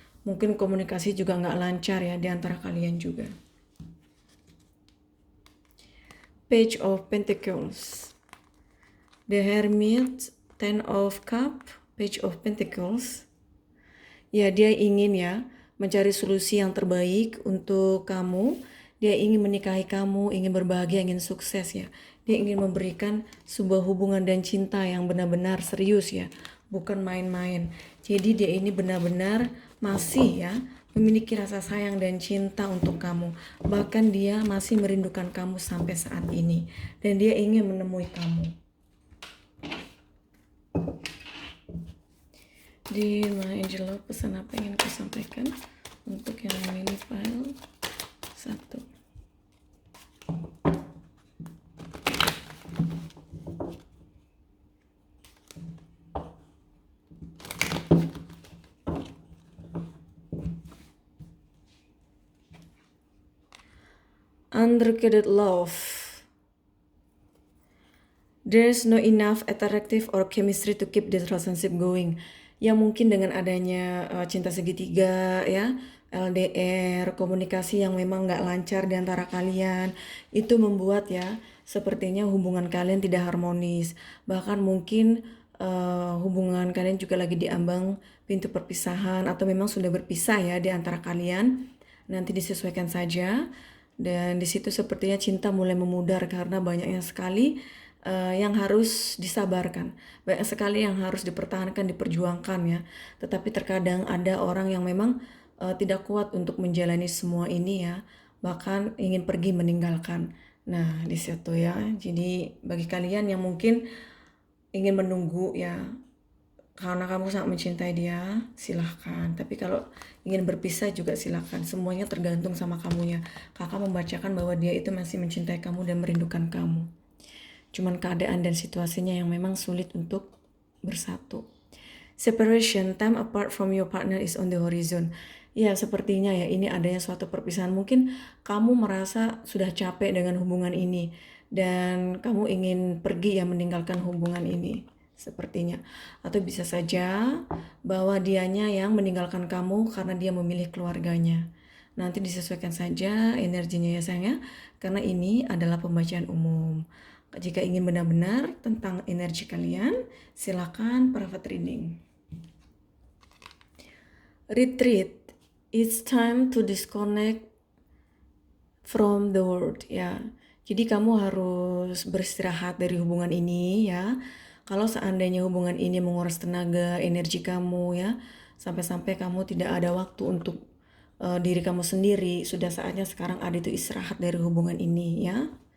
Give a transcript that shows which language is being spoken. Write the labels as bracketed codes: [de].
[id] Mungkin komunikasi juga nggak lancar ya di antara kalian juga. [en] Page of Pentacles, The Hermit, Ten of Cup, Page of Pentacles. [id] Ya, dia ingin ya mencari solusi yang terbaik untuk kamu. Dia ingin menikahi kamu, ingin berbahagia, ingin sukses ya. Dia ingin memberikan sebuah hubungan dan cinta yang benar-benar serius ya, bukan main-main. Jadi dia ini benar-benar masih ya memiliki rasa sayang dan cinta untuk kamu. Bahkan dia masih merindukan kamu sampai saat ini. Dan dia ingin menemui kamu. Di My Angel, pesan apa yang ingin aku sampaikan untuk yang mini file 1. [en] Unrequited love. There's no enough attractive or chemistry to keep this relationship going. [id] Ya mungkin dengan adanya cinta segitiga ya, LDR, komunikasi yang memang nggak lancar di antara kalian, itu membuat ya sepertinya hubungan kalian tidak harmonis. Bahkan mungkin hubungan kalian juga lagi diambang pintu perpisahan atau memang sudah berpisah ya di antara kalian. Nanti disesuaikan saja. Dan di situ sepertinya cinta mulai memudar karena banyaknya sekali yang harus disabarkan, banyak sekali yang harus dipertahankan, diperjuangkan ya. Tetapi terkadang ada orang yang memang tidak kuat untuk menjalani semua ini ya, bahkan ingin pergi meninggalkan. Nah di situ ya. Jadi bagi kalian yang mungkin ingin menunggu ya karena kamu sangat mencintai dia, silahkan. Tapi kalau ingin berpisah juga silahkan. Semuanya tergantung sama kamunya. Kakak membacakan bahwa dia itu masih mencintai kamu dan merindukan kamu. Cuman keadaan dan situasinya yang memang sulit untuk bersatu. [en] Separation, time apart from your partner is on the horizon. [id] Ya, sepertinya ya ini adanya suatu perpisahan. Mungkin kamu merasa sudah capek dengan hubungan ini dan kamu ingin pergi ya meninggalkan hubungan ini. Sepertinya. Atau bisa saja bahwa dianya yang meninggalkan kamu karena dia memilih keluarganya. Nanti disesuaikan saja energinya ya sayang ya. Karena ini adalah pembacaan umum. Jika ingin benar-benar tentang energi kalian, silakan private reading. [en] Retreat. It's time to disconnect from the world ya. [id] Jadi kamu harus beristirahat dari hubungan ini ya. Kalau seandainya hubungan ini menguras tenaga, energi kamu ya, sampai-sampai kamu tidak ada waktu untuk diri kamu sendiri, sudah saatnya sekarang ada itu istirahat dari hubungan ini ya.